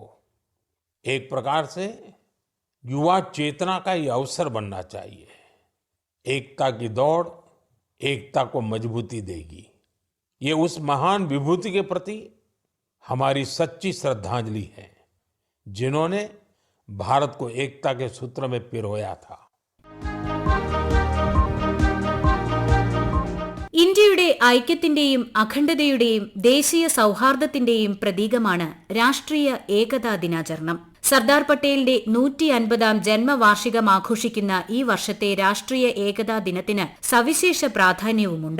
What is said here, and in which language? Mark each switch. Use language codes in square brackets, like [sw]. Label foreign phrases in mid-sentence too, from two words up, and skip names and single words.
[hi] एक प्रकार से युवा चेतना का ये अवसर बनना चाहिए। एकता की दौड़ एकता को मजबूती देगी। ये उस महान विभूति के प्रति हमारी सच्ची श्रद्धांजलि है, जिन्होंने भारत को एकता के सूत्र में पिरोया था। [ml] ഇന്ത്യയുടെ ഐക്യത്തിന്റെയും അഖണ്ഡതയുടെയും ദേശീയ സൗഹാർദ്ദത്തിന്റെയും പ്രതീകമാണ് രാഷ്ട്രീയ ഏകതാ ദിനാചരണം. സർദാർ പട്ടേലിന്റെ 150ാം ജന്മവാർഷികം ആഘോഷിക്കുന്ന ഈ വർഷത്തെ രാഷ്ട്രീയ ഏകതാ ദിനത്തിന് സവിശേഷ പ്രാധാന്യവുമുണ്ട്.